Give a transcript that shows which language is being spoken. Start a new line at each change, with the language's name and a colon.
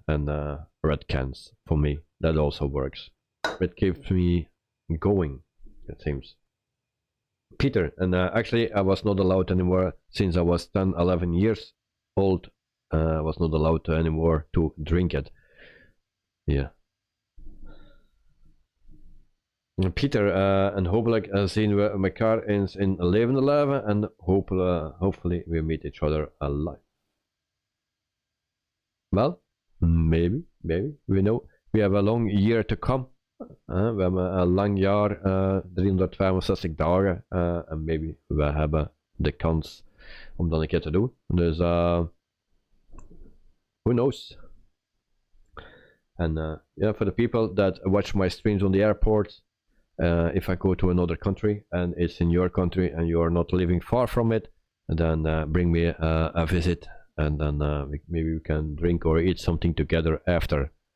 English: And red cans for me, that also works. It keeps me going, it seems. Peter, and actually I was not allowed anymore since I was 10-11 years old. I was not allowed to anymore to drink it. Yeah.
Dutch: Peter, and hopelijk zien we elkaar eens in levende leven, en
English: hopefully we meet each other alive. Well, maybe, we know we have a long year to come.
Dutch: We hebben een lang jaar, 365 dagen, en maybe we hebben de kans om dat een keer te doen.
English: Dus who knows? And yeah, for the people that watch my streams on the airport, if I go to another country and it's in your country and you are not living far from it, then bring me a visit, and then maybe we can drink or eat something together after.